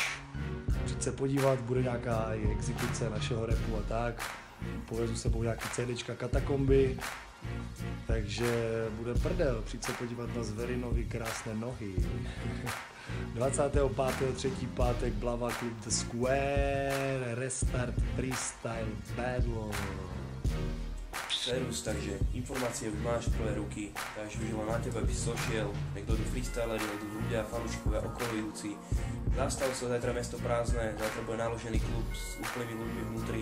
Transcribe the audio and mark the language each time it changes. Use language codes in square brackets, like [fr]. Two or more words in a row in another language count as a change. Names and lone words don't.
[cs] Přijď se podívat, bude nějaká exekuce našeho rapu a tak. Povezu sebou nějaký CDčka Katakomby, takže bude prdel, přijď se podívat na Zverinovi krásné nohy. 25.3. pátek, Blava, klub The Square, Restart Freestyle Battle. [sk] Servus, takže informácie už máš prvé ruky, takže už len na teba by si došiel, nech dojdú freestyleri, nech dojdú ľudia, fanúšikovia, okolujúci. Zastav sa, zajtra mesto prázdne, zajtra bude naložený klub s úplnými ľuďmi vnútri.